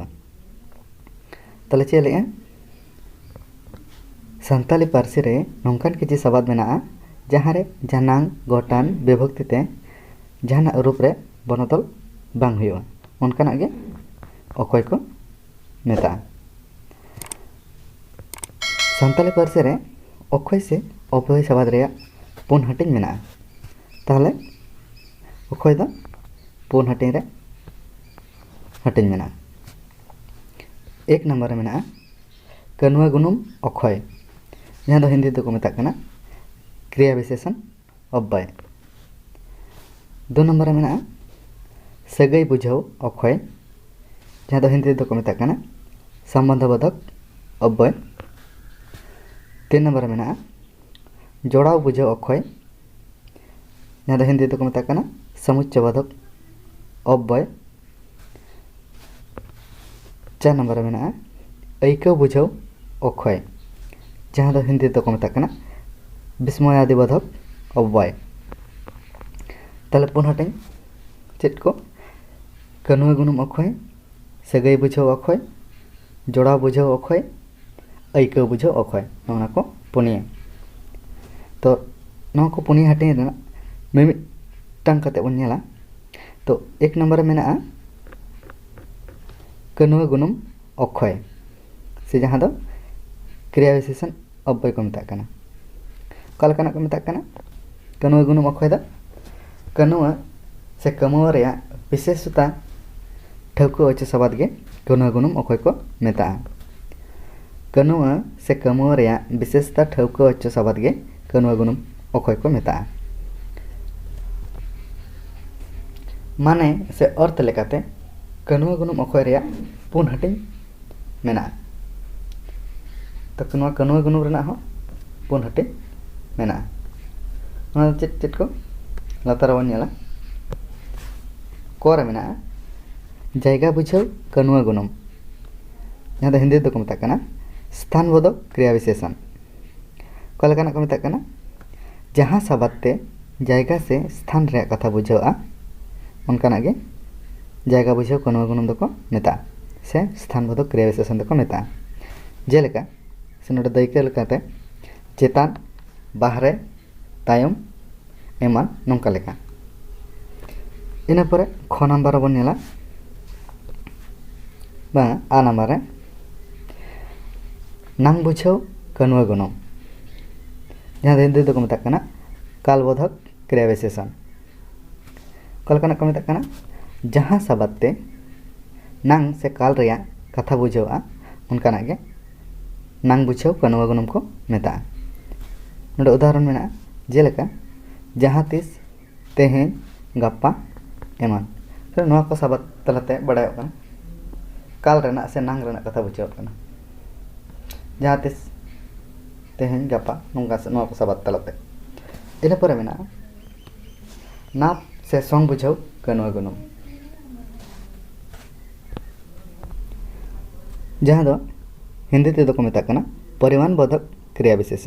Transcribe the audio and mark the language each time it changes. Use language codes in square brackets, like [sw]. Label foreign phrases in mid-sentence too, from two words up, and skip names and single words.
[sat] ताहले चेद लेगा सानताली पार्सी रे नोंकान किछि साबाद मेनाआ जहाँ रे जानांग गोटान विभक्ति ते जहाना रूप रे बनदल बांग हुयुगा ओनकाना गे अक्षय को मेताआ। सानताली पार्सी रे अक्षय से अव्यय साबाद रेया पुन हाटिंग मेना। ताहले अक्षय दो पुन हाटिंग रे हाटिंग मेना। एक नंबर मेना कनुआ गुनुम अक्षय जहाँ दो हिंदी को मेताग कना [hi] क्रिया विशेषण अव्यय। [sat] दो नंबर मेना सगई बुझाव अक्षय जहाँ दो हिंदी को मेताग कना [hi] संबंधबोधक अव्यय। [sat] तीन नंबर मेना जोड़ाव बुझाव अक्षय जहाँ दो हिंदी को मेताग कना [hi] समुच्चयबोधक अव्यय। [sat] चार नंबर मेना ऐक्य बुझाव अक्षय जहाँ दो हिंदी को मेताग कना [hi] विस्मयादिबोधक अव्यय। [sat] ताहले पुन हाटिंग चेद को कनुआ गुनुम अक्षय सगई बुझाव अक्षय जोड़ाव बुझाव अक्षय ऐक्य बुझाव अक्षय नोना को पुनिया। तो नोना को पुनिया हाटिंग रेना मिमिटांग कते बन नेला। तो एक नंबर मेना कनुआ गुनुम अक्षय से जहाँ दो [hi] क्रिया विशेषण अव्यय [sat] को मेताग कना कालकाना को मेताग कना कनुआ गुनुम अक्षय दो कनुआ से कमुआ रेया विशेषता ठौको अचे साबाद गे कनुआ गुनुम अक्षय को मेताआ। कनुआ से कमुआ रेया विशेषता ठौको अचे साबाद गे कनुआ गुनुम अक्षय को मेताआ। माने से अर्थ लेकाते कनुआ गुनुम अक्षय रेया पुन हाटिंग मेना। तो कनुआ गुनुम रेना हो पुन हाटिंग मेना। ओना चेद चेद को लातार बन नेला कोरे मेना जायगा बुझाव कनुआ गुनुम जहाँ दो हिंदी को मेताग कना [hi] स्थान बोधक क्रिया विशेषण [sat] कलकाना को मेताग कना जहाँ साबाद ते जायगा से स्थान रे कथा बुझावा उनकाना गे जायगा बुझाव कनुआ गुनुम दो को मेता से [hi] स्थान बोधक क्रिया विशेषण [sat] दो को मेता। जेलेका से नोडे दायका लेकाते चेतान बाहरे तायम एमान नोंका लेका। इना परे ख नंबर बन नेला बा आ नंबर रे नांग बुझाव कनुआ गुनुम जहाँ दो हिंदी को मेताग कना [hi] कालबोधक क्रिया विशेषण [sat] कलकाना को मेताग कना जहाँ साबाद ते नांग से काल रेया कथा बुझावा उनकाना गे नांग बुझाव कनुआ गुनुम को मेताआ। नोडे उदाहरण मेना जेलेका जहाँ तीस तेहेन गापा एमान फिर नोआ को साबाद तलाते बड़ायोग कना काल रेना से नांग रेना कथा बुझाव कना जहाँ तीस तेहेन गापा नोंका से नोआ को साबाद तलाते। इना परे मेना नाप से संग बुझाव कनुआ गुनुम जहाँ दो हिंदी ते दो को मेताग कना [hi] परिमाण बोधक क्रिया विशेषण।